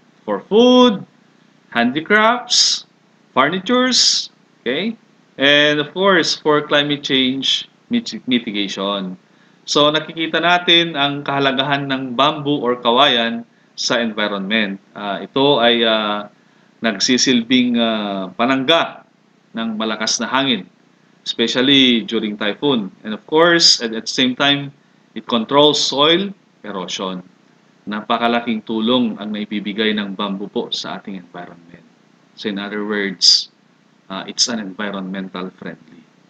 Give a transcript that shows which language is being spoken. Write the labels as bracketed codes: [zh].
[en] For food, handicrafts, furnitures, okay? And of course, for climate change mitigation. [tl] So, nakikita natin ang kahalagahan ng bamboo or kawayan sa environment. Ito ay nagsisilbing panangga ng malakas na hangin, [en] especially during typhoon. And of course, at the same time, it controls soil erosion. [tl] Napakalaking tulong ang naibibigay ng bamboo po sa ating environment. [en] So in other words, it's an environmental friendly.